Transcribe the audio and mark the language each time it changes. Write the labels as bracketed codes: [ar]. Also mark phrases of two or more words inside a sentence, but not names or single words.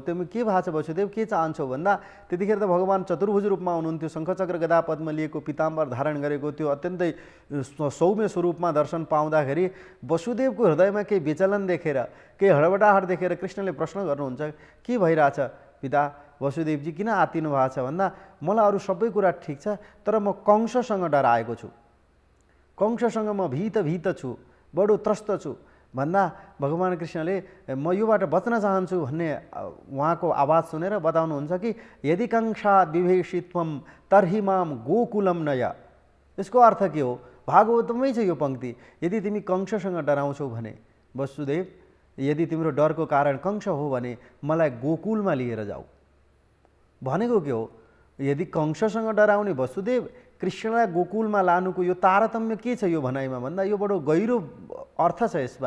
[ne] तिमी के भएको छ वसुदेव, के चाहन्छौ भन्दा त्यतिखेर त भगवान चतुर्भुज रूपमा हुनुहुन्थ्यो, शङ्खचक्र गदा पद्म लिएको, पिताम्बर धारण गरेको, त्यो अत्यन्तै सौम्य स्वरूपमा दर्शन पाउँदाखेरि वसुदेवको हृदयमा केही विचलन देखेर, केही हडबडाहट देखेर कृष्णले प्रश्न गर्नुहुन्छ, के भइरहेछ पिता वसुदेवजी, किन आत्तिनु भएको छ भन्दा मलाई अरू सबै कुरा ठिक छ तर म कंससँग डराएको छु, कंससँग म भीत छु, बडो त्रस्त छु भन्दा भगवान कृष्णले म योबाट बच्न चाहन्छु भन्ने उहाँको आवाज सुनेर बताउनुहुन्छ कि [sa] यदि कंसात् विभेषित्वम तर्हि माम गोकुलम नय। [ne] यसको अर्थ के हो? भागवतमै छ यो पंक्ति, यदि तिमी कंससँग डराउँछौ भने वसुदेव, यदि तिम्रो डरको कारण कंस हो भने मलाई गोकुलमा लिएर जाऊ भनेको के हो? यदि कंससँग डराउने वसुदेव, कृष्णलाई गोकुलमा लानुको यो तारतम्य के छ यो भनाइमा भन्दा यो बडो गहिरो अर्थ छ यसमा।